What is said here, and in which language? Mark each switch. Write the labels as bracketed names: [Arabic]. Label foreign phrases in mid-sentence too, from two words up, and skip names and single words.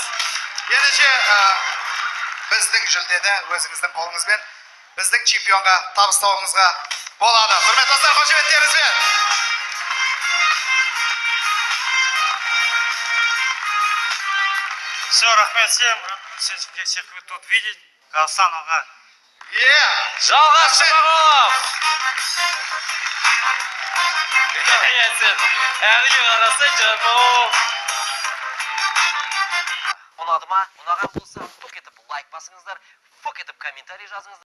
[Kazakh] Ендеше біздің жүлдені өзіңіздің қолыңызбен біздің чемпионға табыстауыңызға болады. Құрметті достар, қошеметтеріңізбен. [Russian] Все, рахмет всем, всех тут видеть. Казахстан, ага. [Kazakh] Жалғас Жұмағұлов! Әңгіме қарасай жаным. Ұнады ма? Ұнаған болса, фук етіп лайк басыңыздар, фук етіп комментарий жазыңыздар.